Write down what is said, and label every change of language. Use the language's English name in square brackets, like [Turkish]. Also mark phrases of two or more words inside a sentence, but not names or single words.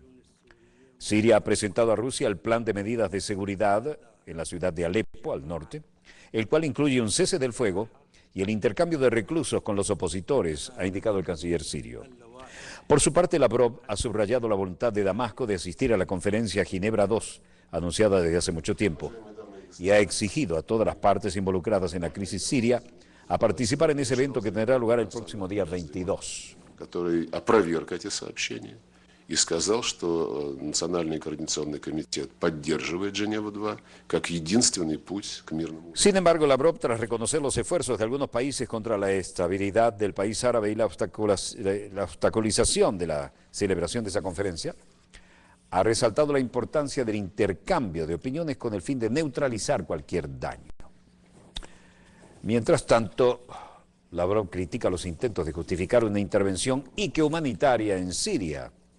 [Spanish] Siria ha presentado a Rusia el plan de medidas de seguridad en la ciudad de Alepo, al norte, el cual incluye un cese del fuego y el intercambio de reclusos con los opositores, ha indicado el canciller sirio. Por su parte, Lavrov ha subrayado la voluntad de Damasco de asistir a la conferencia Ginebra II, anunciada desde hace mucho tiempo, y ha exigido a todas las partes involucradas en la crisis siria a participar en ese evento que tendrá lugar el próximo día 22. [Russian] И сказал, что Национальный координационный комитет поддерживает Женеву-2 как единственный путь к мирному. [Spanish] Sin embargo, Lavrov, tras reconocer los esfuerzos de algunos países contra la estabilidad del país árabe y la obstaculización de la celebración de esa conferencia, ha resaltado la importancia del intercambio de opiniones con el fin de neutralizar cualquier daño. Mientras tanto, Lavrov critica los intentos de justificar una intervención humanitaria en Siria.